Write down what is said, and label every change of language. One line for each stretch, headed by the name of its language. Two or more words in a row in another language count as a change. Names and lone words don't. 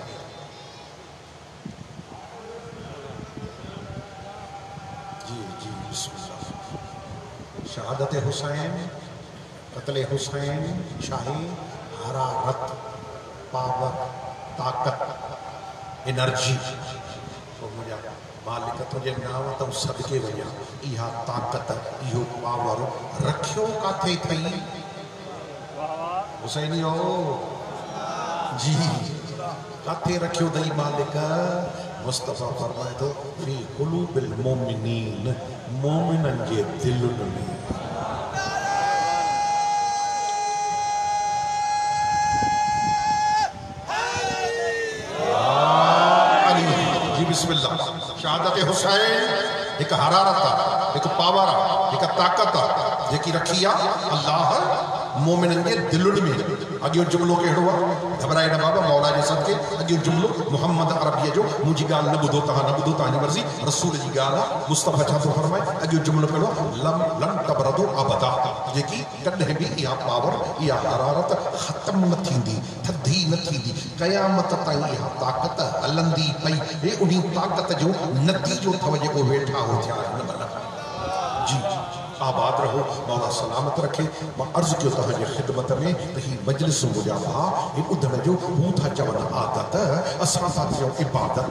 Sindhi: जी जी बिस्मिल्लाह। शहादत हुसैन, कत्ल हुसैन, शाही, हरारत, पावर, ताकत, एनर्जी। तो मुझे मालिक तुझे नाम तो सदके वञा इहा ताकत इहो पावर रखियो काथे थई हुसैनियो जी काथे रखियो थई मालिक। मुस्तफा फरमाए तो
Arabic: في قلوب المؤمنين,
Sindhi: मोमिनन जे दिलुनि में। शहादत हुसैन एक हरारत, एक पावर, एक ताकत जेकी रखी आ अल्लाह मोमिनन जे दिलुनि में। अॻियो जुमलो कहिड़ो आहे? घबराए न बाबा, मौला जे सदके। अॻियो जुमलो मुहम्मद अरबीअ जो, मुंहिंजी ॻाल्हि न ॿुधो तव्हां, न ॿुधो तव्हांजी मर्ज़ी, रसूल जी ॻाल्हि आहे। मुस्तफ़ा छा थो फरमाए? अॻियो जुमलो कहिड़ो?
Arabic: لم لم تبرد أبدا,
Sindhi: जेकी कॾहिं बि इहा पावर, इहा हरारत ख़त्म न थींदी, थधी न थींदी, क़यामत ताईं इहा ताकत हलंदी पई। हे उन ताकत जो नतीजो अथव जेको वेठा हो थिया आहिनि। जी आबाद रहो, मौला सलामत रखे। मां अर्ज़ कयो तव्हांजी ख़िदमत में त ही मजलिस मुंहिंजा भाउ ही ॿुधण जो हू था चवनि आदत, असां था चऊं इबादत।